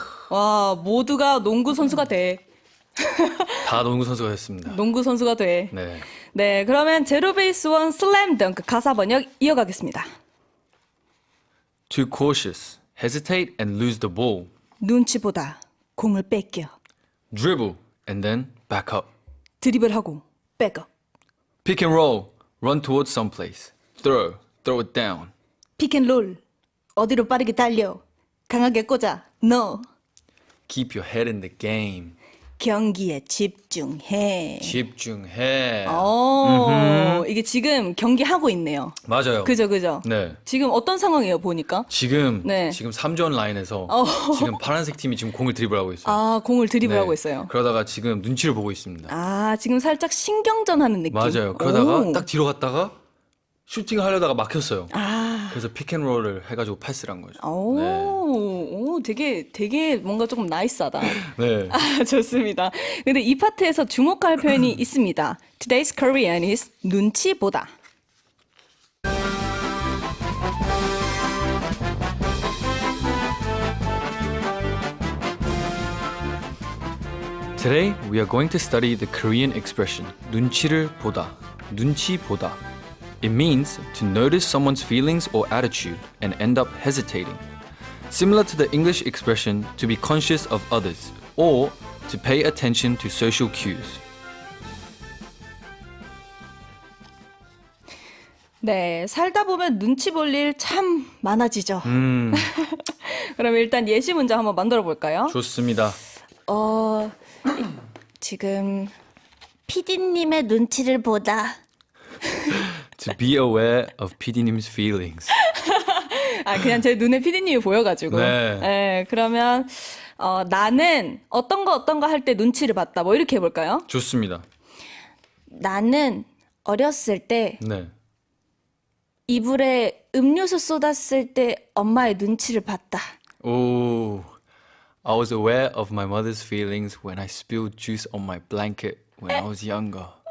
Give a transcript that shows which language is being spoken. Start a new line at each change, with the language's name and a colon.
Korean: 와, 모두가 농구 선수가 돼. 다 농구 선수가 됐습니다. 농구 선수가 돼. 네. 네, 그러면 제로베이스 원 슬램덩크 가사 번역 이어가겠습니다.
English: Too cautious, hesitate and lose the ball.
Korean: 눈치보다 공을 뺏겨.
English: Dribble and then back up.
Korean: 드리블하고 백업.
English: Pick and roll, run towards someplace. Throw it down.
Korean: 픽앤롤. 어디로 빠르게 달려. 강하게 꽂아. 너
English: Keep your head in the game.
Korean: 경기에 집중해. 집중해. 이게 지금 경기하고 있네요. 맞아요. 그죠. 네. 지금 어떤 상황이에요, 보니까? 지금 네. 3점 라인에서 지금 파란색 팀이 지금 공을 드리블하고 있어요. 아, 공을 드리블하고 네. 있어요. 그러다가 지금 눈치를 보고 있습니다. 아, 지금 살짝 신경전 하는 느낌. 맞아요. 그러다가 오. 딱 뒤로 갔다가 슈팅을 하려다가 막혔어요. 아. 그래서 피켄롤을 해가지고 패스를 한 거죠. 오, 되게 뭔가 조금 나이스하다. 네. 아, 좋습니다. 근데 이 파트에서 주목할 표현이 있습니다.
English: Today's Korean is
Korean: 눈치 보다.
English: Today we are going to study the Korean expression
Korean: 눈치를 보다. 눈치 보다.
English: It means to notice someone's feelings or attitude and end up hesitating. Similar to the English expression to be conscious of others or to pay attention to social cues.
Korean: 네, 살다 보면 눈치 볼 일 참 많아지죠. 그럼 일단 예시 문제 한번 만들어 볼까요? 좋습니다. 지금 피디님의 눈치를 보다.
English: To be aware of PD님's feelings.
Korean: 그냥 제 눈에 피디님이 보여가지고. 네. 그러면 나는 어떤 거 할 때 눈치를 봤다. 뭐 이렇게 해볼까요? 좋습니다. 나는 어렸을 때 네. 이불에 음료수 쏟았을 때 엄마의 눈치를 봤다.
English: Oh, I was aware of my mother's feelings when I spilled juice on my blanket when I was younger.